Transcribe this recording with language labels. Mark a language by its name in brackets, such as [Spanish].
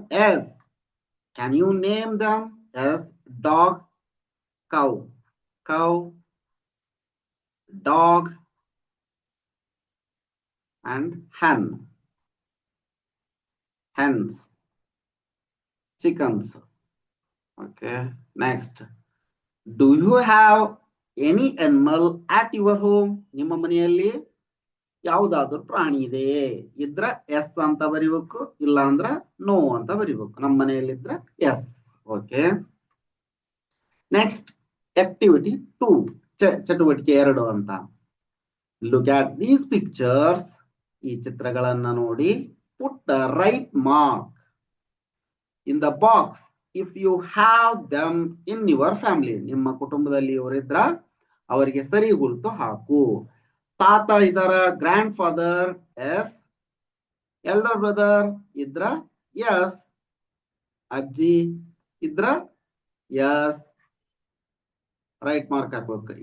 [English] Yes. Can you name them? Yes. Dog, cow, dog, and hen. Hens, chickens. Okay. Next. Do you have any animal at your home? [Kannada] ನಿಮ್ಮ ಮನೆಯಲ್ಲಿ ಯಾವುದಾದ್ರೂ ಪ್ರಾಣಿ ಇದೆಯೇ? ಇದ್ರ S ಅಂತ ಬರಿಬೇಕು, ಇಲ್ಲ ಅಂದ್ರ ನೋ ಅಂತ ಬರಿಬೇಕು. ನಮ್ಮ ಮನೆಯಲ್ಲಿ ಇದ್ರ ಎಸ್. ಓಕೆ. ನೆಕ್ಸ್ಟ್ ಆಕ್ಟಿವಿಟಿ 2, ಚಟುವಟಿಕೆ 2 ಅಂತ. [English] Look at these pictures. [Kannada] ಈ ಚಿತ್ರಗಳನ್ನ ನೋಡಿ. [English] Put the right mark in the box if you have them in your family. [Kannada] ನಿಮ್ಮ ಕುಟುಂಬದಲ್ಲಿ ಇವರಿದ್ರ ಅವರಿಗೆ ಸರಿ ಗುರುತು ಹಾಕು. ತಾತ ಇದರ, grand father S, elder brother ಇದ್ರ ಎಸ್, ಅಜ್ಜಿ ಇದ್ರ ಎಸ್, ರೈಟ್ ಮಾರ್ಕ್ ಹಾಕ್ಬೇಕು.